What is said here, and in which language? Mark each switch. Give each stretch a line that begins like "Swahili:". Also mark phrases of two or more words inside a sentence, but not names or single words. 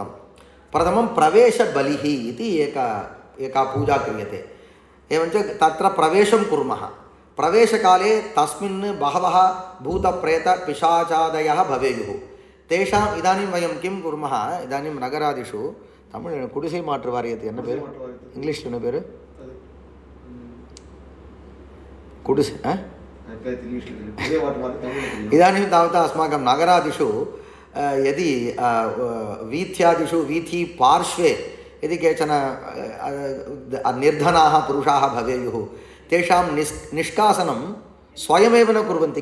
Sanskrit: प्रथमं प्रवेशबलिः इति एका पूजा क्रियते। एवञ्च तत्र प्रवेशं कुर्मः। प्रवेशकाले तस्मिन् बहवः भूतप्रेतपिशाचादयः भवेयुः। तेषाम् इदानीं वयं किं कुर्मः, इदानीं नगरादिषु तमिळ்
Tamil: குடிசை மாற்று வாரியத்து என்ன பேர், இங்கிலீஷில் என்ன பேர், குடிசை
Sanskrit: इदानीं तावत् अस्माकं नगरादिषु यदि वीथ्यादिषु वीथीपार्श्वे यदि केचन निर्धनाः पुरुषाः भवेयुः, तेषां निष्कासनं स्वयमेव न कुर्वन्ति।